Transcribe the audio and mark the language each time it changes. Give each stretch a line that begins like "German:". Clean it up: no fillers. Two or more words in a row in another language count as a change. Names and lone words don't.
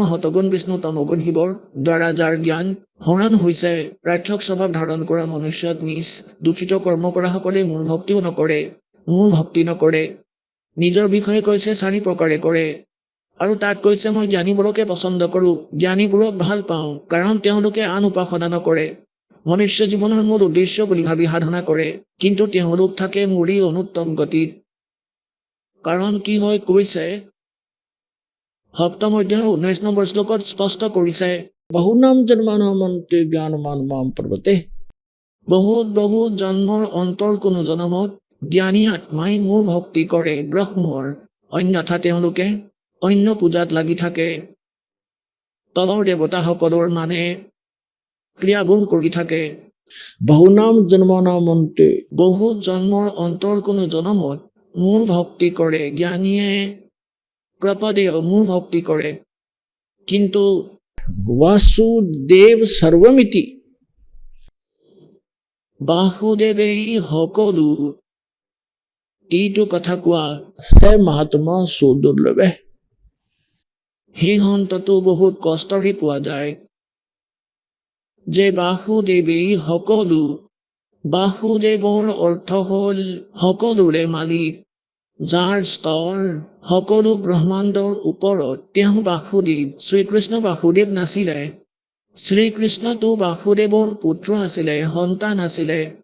Assamese: সতগুণ বিষ্ণু তমগুণ শিৱৰ দ্বাৰা যাৰ জ্ঞান হৰণ হৈছে ৰাক্ষস স্বভাৱ ধাৰণ কৰা মনুষ্যত নিজ দূষিত কৰ্ম কৰা সকলে মূল ভক্তিও নকৰে মূল ভক্তি নকৰে নিজৰ বিষয়ে কৈছে 4 প্ৰকাৰে কৰে আৰু তাত কৈছে মই জ্ঞানীবোৰকে পছন্দ কৰোঁ জ্ঞানীবোৰক ভাল পাওঁ কাৰণ তেওঁলোকে আন উপাসনা নকৰে মনুষ্য জীৱনৰ মূল উদ্দেশ্য বুলি ভাবি সাধনা কৰে কিন্তু তেওঁলোক থাকে মুৰি অনুত্তম গতিত কাৰণ কি হয় কৈছে 7ম অধ্যায়ৰ 19 নম্বৰ শ্লোকত স্পষ্ট কৰিছে
Sanskrit: बहुनाम जन्मानाम अन्ते ज्ञानवान माम प्रपद्यते
Assamese: বহুত জন্মৰ অন্তৰ কোনো জনমত জ্ঞানী আত্মাই মোৰ ভক্তি কৰে ব্ৰহ্মৰ অন্যথা তেওঁলোকে অন্য পূজাত লাগি থাকে তলৰ দেৱতাসকলৰ মানে ক্ৰিয়াবোৰ কৰি থাকে
Sanskrit: बहुनाम जन्मानाम अन्ते
Assamese: বহুত জন্মৰ অন্তৰ কোনো জনমত মোৰ ভক্তি কৰে জ্ঞানীয়ে প্ৰপদেয় মোৰ ভক্তি কৰে কিন্তু
Sanskrit: वासुदेव सर्वमिति
Assamese: বাসুদেৱেই সকলো এইটো কথা কোৱা সে মহাত্মা সুদুৰ্লভে সেই সন্তটো বহুত কষ্টৰে পোৱা যায় যে বাসুদেৱেই সকলো বাসুদেৱৰ অৰ্থ হ'ল সকলোৰে মালিক যাৰ স্তৰ সকলো ব্ৰহ্মাণ্ডৰ ওপৰত তেওঁ বাসুদেৱ শ্ৰীকৃষ্ণ বাসুদেৱ নাছিলে শ্ৰীকৃষ্ণটো বাসুদেৱৰ পুত্ৰ আছিলে সন্তান আছিলে